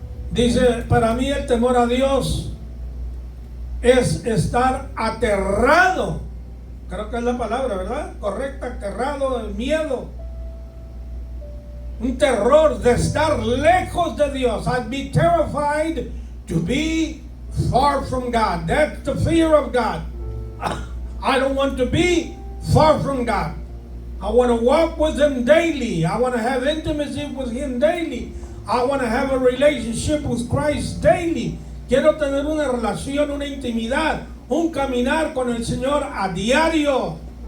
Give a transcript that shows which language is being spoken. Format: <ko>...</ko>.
<es>Dice, para mí el temor a Dios es estar aterrado. Creo que es la palabra, ¿verdad? Correcta, aterrado, el miedo. Un terror de estar lejos de Dios.</es> <en>I'd be terrified to be far from God. That's the fear of God. I don't want to be far from God. I want to walk with Him daily. I want to have intimacy with Him daily. I want to have a relationship with Christ daily.</en> <es>Quiero tener una relación, una intimidad, un caminar con el Señor a diario.</es>